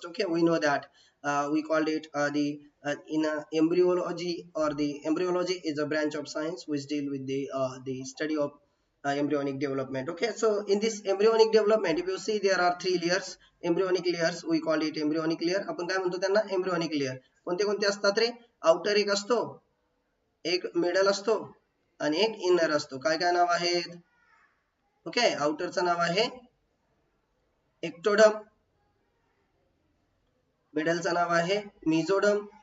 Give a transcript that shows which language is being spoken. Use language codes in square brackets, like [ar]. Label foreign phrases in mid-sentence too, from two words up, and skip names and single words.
[en] Okay, we know that we called it the in embryology, or the embryology is a branch of science which deal with the study of embryonic development. Okay, so in this embryonic development, if you see there are 3 layers, embryonic layers, we call it embryonic layer. [mr] आपण काय म्हणतो त्यांना [en] embryonic layer. [mr] कोणते कोणते असतात रे? आउटर एक असतो, एक मिडल असतो आणि एक इनर असतो. काय काय नाव आहेत? ओके. आउटरचं नाव आहे एक्टोडम, मिडलचं नाव आहे मिझोडम.